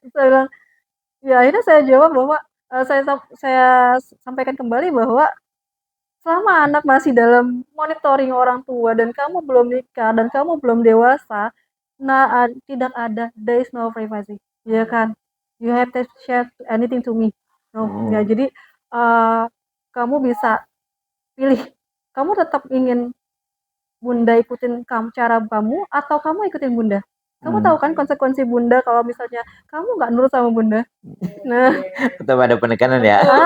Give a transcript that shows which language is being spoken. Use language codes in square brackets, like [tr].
[id] Saya bilang, ya akhirnya saya jawab bahwa saya sampaikan kembali bahwa selama anak masih dalam monitoring orang tua dan kamu belum nikah dan kamu belum dewasa, tidak ada, [en] there is no privacy, [id] ya kan? [en] You have to share anything to me. [id] No, ya, jadi kamu bisa pilih, kamu tetap ingin Bunda ikutin cara kamu atau kamu ikutin Bunda. Kamu tahu kan konsekuensi Bunda kalau misalnya kamu nggak nurut sama Bunda. Nah, tetap ada penekanan ya.